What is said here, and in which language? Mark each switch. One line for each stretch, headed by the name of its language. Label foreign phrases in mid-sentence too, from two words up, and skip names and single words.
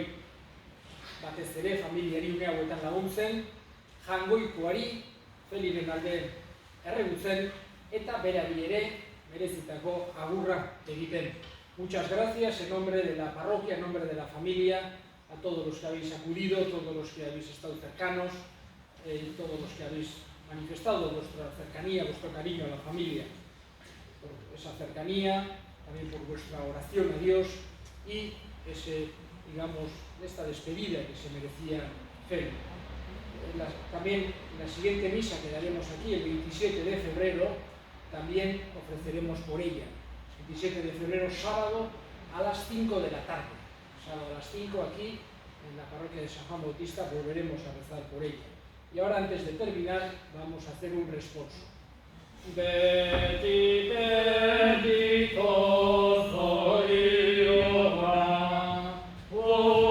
Basque: Batez ere familiari une hauetan laguntzen, jangoikoari Feliren alde erregutzen eta berari ere merezitako agurra egiten.
Spanish: Muchas gracias en nombre de la parroquia, en nombre de la familia, a todos los que habéis acudido, todos los que habéis estado cercanos, todos los que habéis manifestado vuestra cercanía, vuestro cariño a la familia, por esa cercanía, también por vuestra oración a Dios y ese, digamos, esta despedida que se merecía Feli. También en la siguiente misa que daremos aquí, el 27 de febrero, también ofreceremos por ella. 27 de febrero, sábado, a las 5 de la tarde. Sábado a las 5 aquí, en la parroquia de San Juan Bautista, volveremos a rezar por ella. Y ahora, antes de terminar, vamos a hacer un responso.
Basque: Beti, beti, tozo,